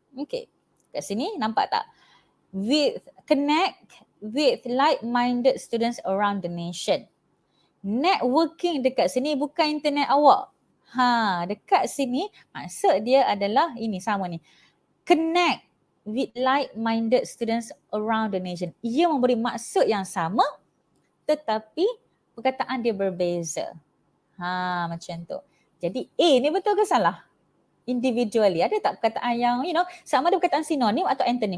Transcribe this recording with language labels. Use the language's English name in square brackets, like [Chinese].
[English] Okay, [Malay] kat sini nampak tak? [English] Connect with like-minded students around the nation. [Malay] Networking dekat sini bukan internet awak. Dekat sini maksud dia adalah ini sama ni. [English] Connect with like-minded students around the nation. [Malay] Ia memberi maksud yang sama tetapi perkataan dia berbeza. Macam tu. Jadi A ni betul ke salah? Individually. Ada tak perkataan yang sama ada perkataan sinonim atau antonym?